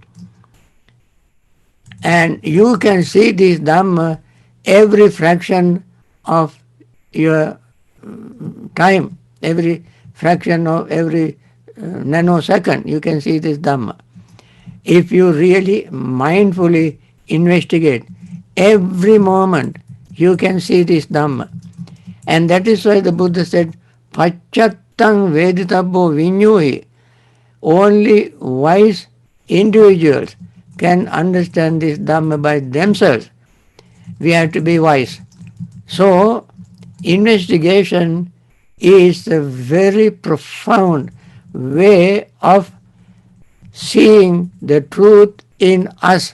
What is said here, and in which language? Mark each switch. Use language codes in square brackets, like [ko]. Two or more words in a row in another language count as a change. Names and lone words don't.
[en] And you can see this Dhamma every fraction of your time, every fraction of every nanosecond, you can see this Dhamma. If you really mindfully investigate, every moment you can see this Dhamma. And that is why the Buddha said, [pi] Pacchattam veditabbo vinyuhi. [en] Only wise individuals can understand this Dhamma by themselves. We have to be wise. So, investigation is a very profound way of seeing the truth in us.